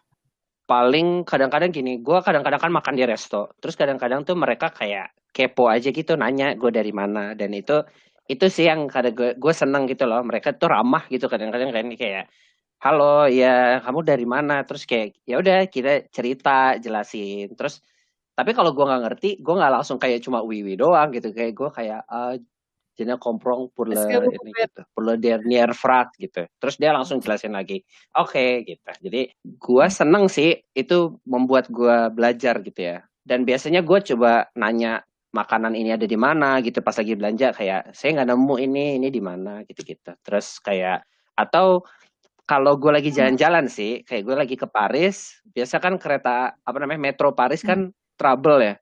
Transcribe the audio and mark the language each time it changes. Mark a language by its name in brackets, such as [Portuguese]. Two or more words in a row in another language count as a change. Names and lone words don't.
[Indonesian] Paling kadang-kadang gini, gue kadang-kadang kan makan di resto, terus kadang-kadang tuh mereka kayak kepo aja gitu, nanya gue dari mana, dan itu sih yang kadang gue seneng gitu loh, mereka tuh ramah gitu kadang-kadang kan kayak, halo ya kamu dari mana, terus kayak ya udah kita cerita jelasin, terus tapi kalau gue nggak ngerti, gue nggak langsung kayak cuma wiwi doang gitu, kayak gue kayak [French] je ne comprends pour le dernier phrase [Indonesian] gitu. Terus dia langsung jelasin lagi. Oke, gitu. Jadi gue seneng sih itu membuat gue belajar gitu ya. Dan biasanya gue coba nanya makanan ini ada di mana gitu pas lagi belanja, kayak saya nggak nemu ini di mana gitu-gitu. Terus kayak atau kalau gue lagi jalan-jalan sih, kayak gue lagi ke Paris, biasa kan kereta metro Paris kan trouble ya.